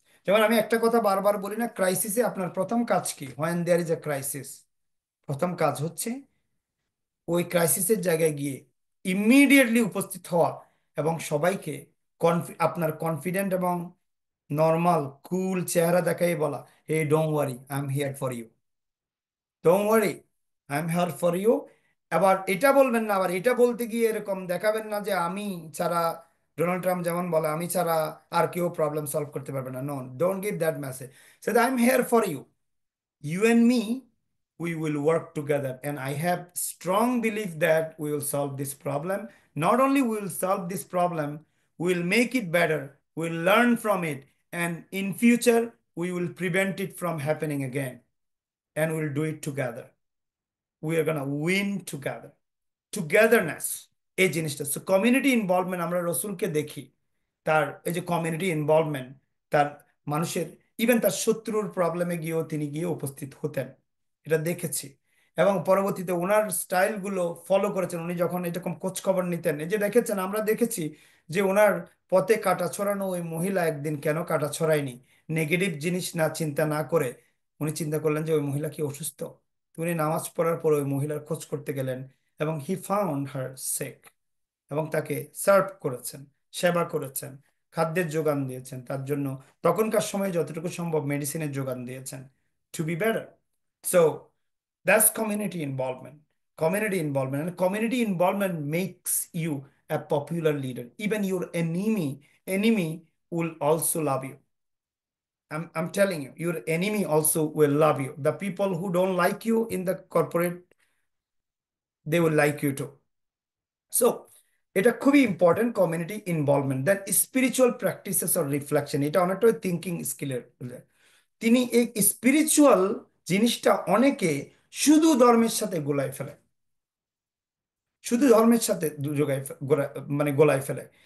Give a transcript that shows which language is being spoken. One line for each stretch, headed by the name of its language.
Bangla: যেমন আমি একটা কথা বারবার বলি না, ক্রাইসিসে আপনার প্রথম কাজ কি?
English: when there is a crisis,
Bangla: প্রথম কাজ হচ্ছে ওই ক্রাইসিসের জায়গায় গিয়ে ইমিডিয়েটলি উপস্থিত হওয়া এবং সবাইকে আপনার কনফিডেন্ট এবং নর্মাল কুল চেহারা দেখাই বলা,
English: hey don't worry, I am here for you,
Bangla: don't worry, I am here for you. আবার এটা বলবেন না, আবার এটা বলতে গিয়ে এরকম দেখাবেন না যে আমি ছাড়া, ডোনাল্ড ট্রাম্প যেমন বলে আমি ছাড়া আর কেউ প্রবলেম সলভ করতে পারবে না।
English: No, don't give that message. Say I am here for you, you and me, we will work together, and I have strong belief that we will solve this problem. Not only we will solve this problem, we will make it better, we'll learn from it, and in future we will prevent it from happening again, and we'll do it together. We are gonna win together.
Bangla: Togetherness, এই জিনিসটা। So community involvement আমরা রসুলকে দেখি, তার এই যে community involvement, তার মানুষের, ইভেন তার শত্রুর প্রবলেমে গিয়েও তিনি গিয়ে উপস্থিত হতেন, এটা দেখেছি। এবং পরবর্তীতে ওনার স্টাইলগুলো ফলো করেছেন, উনি যখন এরকম খোঁজ খবর নিতেন, এই যে দেখেছেন, আমরা দেখেছি যে ওনার পথে কাঁটা ছড়ানো ওই মহিলা একদিন কেন কাঁটা ছড়ায়নি, নেগেটিভ জিনিস না চিন্তা না করে উনি চিন্তা করলেন যে ওই মহিলা কি অসুস্থ। তো উনি নামাজ পড়ার পর ওই মহিলার খোঁজ করতে গেলেন এবং
English: he found her sick,
Bangla: এবং তাকে সার্ভ করেছেন, সেবা করেছেন, খাদ্যের যোগান দিয়েছেন তার জন্য, তখনকার সময়ে যতটুকু সম্ভব মেডিসিনের যোগান দিয়েছেন,
English: To be better. So that's community involvement. Community involvement, and community involvement makes you a popular leader. Even your enemy will also love you. I'm telling you, your enemy also will love you. The people who don't like you in the corporate, they will like you too.
Bangla: So এটা খুবই important, community involvement.
English: then spiritual practices or reflection,
Bangla: এটা অনেকটা thinking স্কিলের। তিনি এই spiritual জিনিসটা অনেকে শুধু ধর্মের সাথে গোলায় ফেলে, শুধু ধর্মের সাথে মানে গোলায় ফেলে।